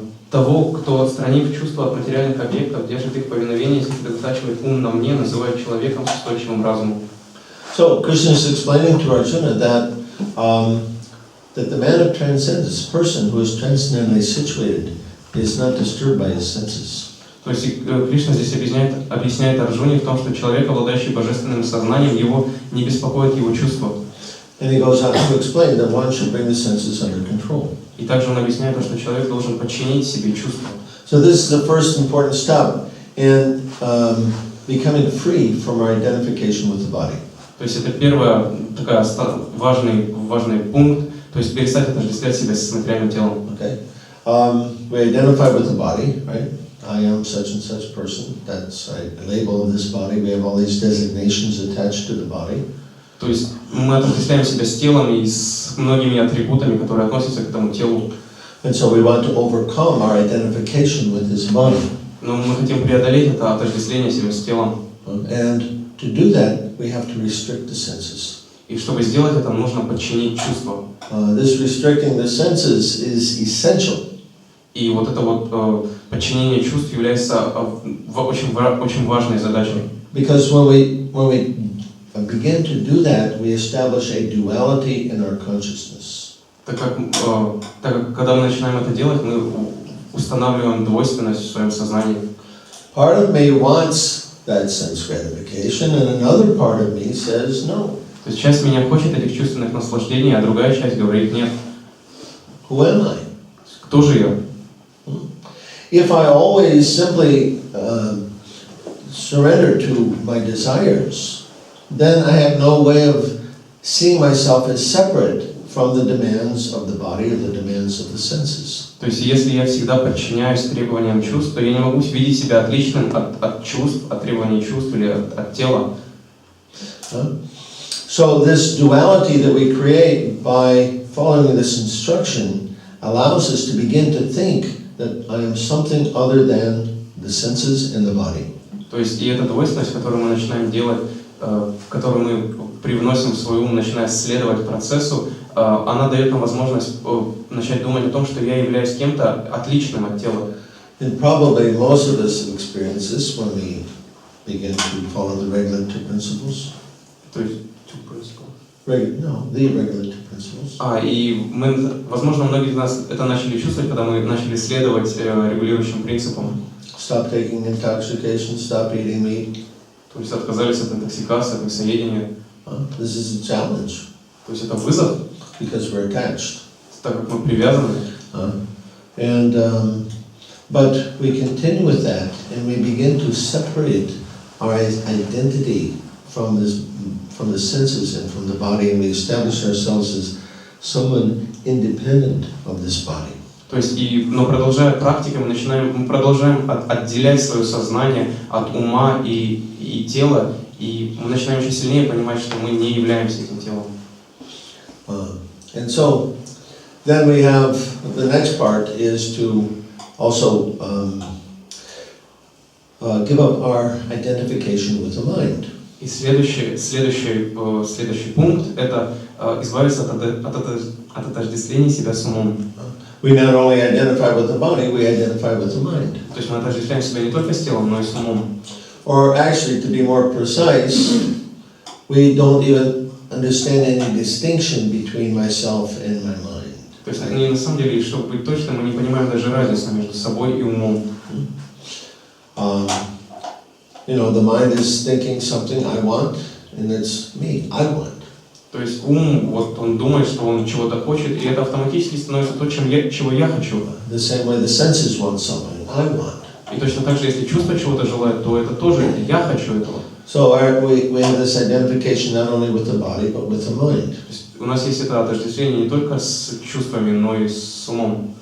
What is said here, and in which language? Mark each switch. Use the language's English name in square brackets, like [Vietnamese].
[Russian] Того, кто, отстранив чувства от материальных объектов, держит их в повиновении и сосредотачивает ум на мне, называют человеком с устойчивым разумом. [English] So Krishna is explaining to Arjuna that the man of transcendence, person who is transcendently situated, is not disturbed by his senses. [Russian] То есть Кришна здесь объясняет Арджуне в том, что человек, обладающий божественным сознанием, его не беспокоит его чувства. [English] And he goes on to explain that one should bring the senses under control. [Russian] И также он объясняет, что человек должен подчинить себе чувства. [English] So this is the first important step in becoming free from our identification with the body. [Russian] То есть это первый важный пункт, то есть перестать отождествлять себя с материальным телом. [English] Okay, we identify with the body, right? I am such and such person. That's a label of this body. We have all these designations attached to the body. [Russian] То есть мы отождествляем себя с телом и с многими атрибутами, которые относятся к этому телу. [English] And so we want to overcome our identification with this body. [Russian] Но мы хотим преодолеть это отождествление себя с телом. [English] And to do that, we have to restrict the senses. [Russian] И чтобы сделать это, нужно подчинить чувства. [English] This restricting the senses is essential. [Russian] И вот это вот подчинение чувств является очень важной задачей. [English] Because when we begin to do that, we establish a duality in our consciousness. [Russian] Так как когда мы начинаем это делать, мы устанавливаем двойственность в своем сознании. [English] Part of me wants that sense gratification, and another part of me says no. [Russian] То есть часть меня хочет этих чувственных наслаждений, а другая часть говорит нет. [English] Who am I? [Russian] Кто же я? [English] If I always simply surrender to my desires, then I have no way of seeing myself as separate from the demands of the body or the demands of the senses. [Russian] То есть если я всегда подчиняюсь требованиям чувств, то я не могу видеть себя отличным от чувств, от требований чувств или от тела. [English] So this duality that we create by following this instruction allows us to begin to think that I am something other than the senses and the body. [Russian] То есть и эта двойственность, которую мы начинаем делать, в которую мы привносим в свой ум, начиная следовать процессу, она дает нам возможность начать думать о том, что я являюсь кем-то отличным от тела. [English] And probably most of us experience this when we begin to follow the regulative principles. [Russian] То есть [English] The regulative principles. [Russian] И мы, возможно, многие из нас это начали чувствовать, когда мы начали следовать регулирующим принципам. [English] Stop taking intoxication, stop eating meat. [Russian] То есть отказались от интоксикации, от мясоедения. [English] This is a challenge. [Russian] То есть это вызов, [English] because we're attached. [Russian] Так как мы привязаны. [English] But we continue with that, and we begin to separate our identity from the senses and from the body, and we establish ourselves as someone independent of this body. [Russian] То есть, но продолжая практику, мы продолжаем отделять свое сознание от ума и тела, и мы начинаем еще сильнее понимать, что мы не являемся этим телом. [English] And so, then we have the next part is to also give up our identification with the mind. [Russian] И следующий пункт – это избавиться от отождествления себя с умом. [English] We not only identify with the body, we identify with the mind. [Russian] То есть мы отождествляем себя не только с телом, но и с умом. [English] Or actually, to be more precise, we don't even understand any distinction between myself and my mind. [Russian] То есть на самом деле, чтобы быть точным, мы не понимаем даже разницу между собой и умом. [English] The mind is thinking something I want, and it's me. I want. [Russian] То есть ум, вот он думает, что он чего-то хочет, и это автоматически становится то, чего я хочу. [English] The same way the senses want something, I want. [Russian] И точно так же, если чувство чего-то желает, то это тоже я хочу этого. [English] So we have this identification not only with the body, but with the mind. [Russian] У нас есть это отождествление не только с чувствами, но и с умом.